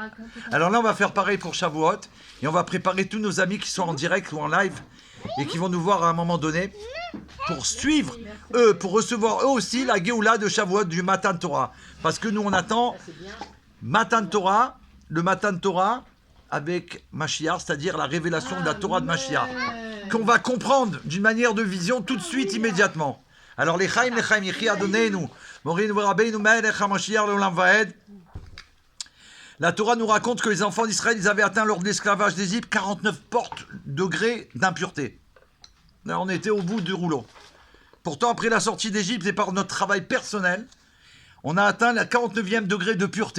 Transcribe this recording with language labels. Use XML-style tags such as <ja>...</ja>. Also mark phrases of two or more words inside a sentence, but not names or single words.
<fr>Alors là, on va faire pareil pour Shavuot, et on va préparer tous nos amis qui sont en direct ou en live, et qui vont nous voir à un moment donné, pour suivre eux, pour recevoir eux aussi la Géoula de Shavuot du</fr> <he>מתן תורה.</he> <fr>Parce que nous, on attend</fr> <he>מתן תורה,</he> <fr>le</fr> <he>מתן תורה</he> <fr>avec Mashiach, c'est-à-dire la révélation de la Torah de Mashiach, qu'on va comprendre d'une manière de vision tout de suite, immédiatement. Alors, les</fr> <he>חיים, יחי אדוננו מורנו רבנו מלך המשיח לעולם ועד.</he> <fr>La Torah nous raconte que les enfants d'Israël, ils avaient atteint lors de l'esclavage d'Égypte 49 degrés d'impureté. Là, on était au bout du rouleau. Pourtant, après la sortie d'Égypte et par notre travail personnel, on a atteint la 49e degré de pureté.</fr>